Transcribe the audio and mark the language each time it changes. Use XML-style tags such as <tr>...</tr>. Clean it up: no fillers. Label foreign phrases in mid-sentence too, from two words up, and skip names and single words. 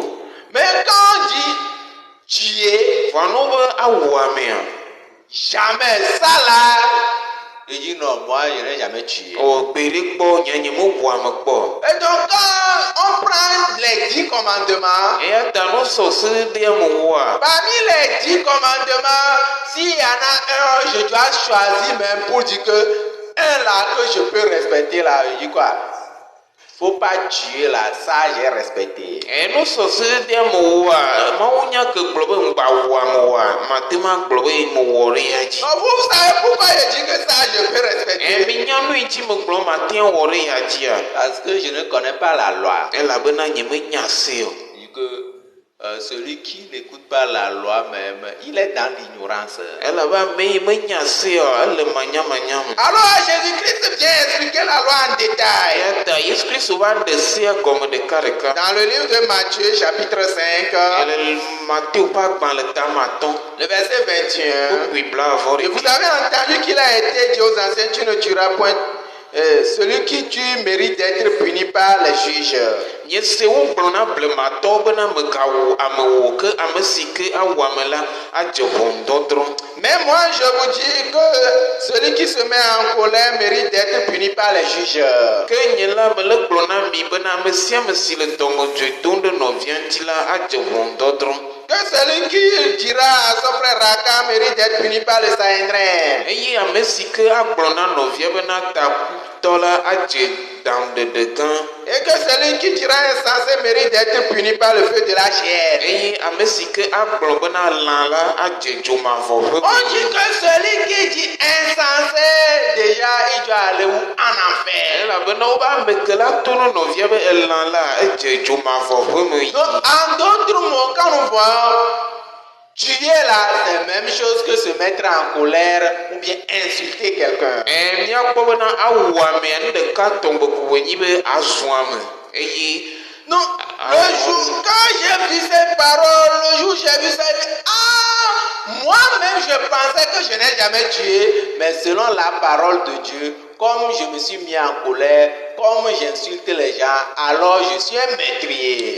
<fr>Mais quand on dit tuer,</fr> <ee>Vɔ no be awu amea.</ee> <fr>jamais ça là. Je dis non, moi je n'ai jamais tué.</fr> <ee>O gbe ɖe kpɔ nye me wu ame kpɔ.</ee> <fr>Et donc quand on prend 10 commandements.</fr> <ee>eya ta nusɔsɔ ɖe me wɔa.</ee> <fr>Parmi les 10 commandements, s'il y en a un, je dois choisir même pour dire que un là que je peux respecter là, je dis quoi? Faut pas tuer là, ça j'ai respecté.</fr> <ee>Nusɔsɔ ɖe me wɔa, mawu nya ke gblɔ be ŋgba wɔa me wɔa, mate ma gblɔ be me wɔ ɖe ya dzi.</ee> <fr>Donc vous savez pourquoi je dis que ça je peux respecter?</fr> <ee>Mi nya nu yi dzi me gblɔ mate wɔ ɖe ya dzia.</ee> <fr>Parce que je ne connais pas la loi.</fr> <ee>Elabena nye me nya se o.</ee> <fr>Dit que celui qui n'écoute pas la loi même, il est dans l'ignorance.</fr> <ee>Elabena me nya se o, ele manyamanya me.</ee> <fr>Alors Jésus-Christ vient expliquer la loi en détail.</fr> <ee>Eya ta Yesu Kristo va ɖe sea gɔme ɖekaɖeka.</ee> <fr>Dans le livre de Matthieu chapitre 5,</fr> <ee>Le Matthieu ƒe agbalẽ tamatɔ.</ee> <fr>le verset 21.</fr> <ee>Wokui bla-vɔ</ee> <fr>Et</fr> <ee>ɖe</ee> <fr>vous</fr> <ee>dzi.</ee> <fr>avez entendu qu'il a été dit aux anciens, tu ne tueras point. Celui qui tue mérite d'être puni par les juges.</fr> <ee>Nye se wogblɔ na blematɔwo bena megawɔ amewo ke ame si ke awɔ ame la adze ʋɔnudɔdrɔ̃.</ee> <fr>Mais moi je vous dis que celui qui se met en colère mérite d'être puni par les juges.</fr> <ee>Ke nye la mele gblɔ na mi bena ame sia ame si le dɔmedzoe dom ɖe nɔvia ŋuti la adze ʋɔnudɔdrɔ̃.</ee> <fr>Que celui qui dira à son frère Raka mérite d'être puni par le Sanhédrin.</fr> <ee>Eye ame si ke agblɔ na nɔvia bena takutɔ la adze ɖaŋuɖeɖe gã.</ee> <fr>Et que celui qui dira insensé mérite d'être puni par le feu de la chair.</fr> <ee>Eye ame si ke agblɔ bena lã la adze dzomavɔ ƒe.</ee> <fr>On dit que celui qui dit insensé, déjà il doit aller où? En enfer.</fr> <ee>Elabena wobe ame ke la to ne nɔvia be elã la edze dzomavɔ ƒe me yi.</ee> <fr>Donc en d'autres mots, quand nous voyons tuer là, c'est la même chose que se mettre en colère ou bien insulter quelqu'un.</fr> <ee>Míakpɔ bena awɔ amea nu ɖeka tɔŋgbe ko wònyi be azɔ ame eye.</ee> <fr>Non, le jour, quand j'ai vu ces paroles, le jour où j'ai vu ça, moi-même je pensais que je n'ai jamais tué, mais selon la parole de Dieu, comme je me suis mis en colère, comme j'insulte les gens, alors je suis un meurtrier.</fr>